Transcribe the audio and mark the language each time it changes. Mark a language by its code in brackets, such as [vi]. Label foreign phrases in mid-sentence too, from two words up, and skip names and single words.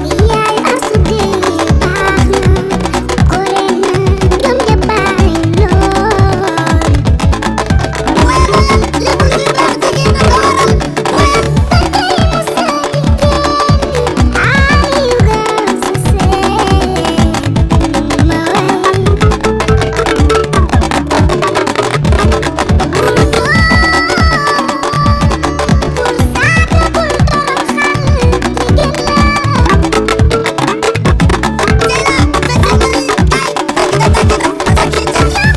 [wo] Yaay asu bi baax na, gore na, doom ja bari lool. Wayal, lépp lu baax jigéen a ko waral. Wayal. Ba tey mu sëy kenn, [en] are you girls the same? [wo] Ma way. Bul góor, bul saaga, bul toroxal, jigéen la. Jëla, fekk nga ni, ay, fekk nga, fekk nga, fekk nga.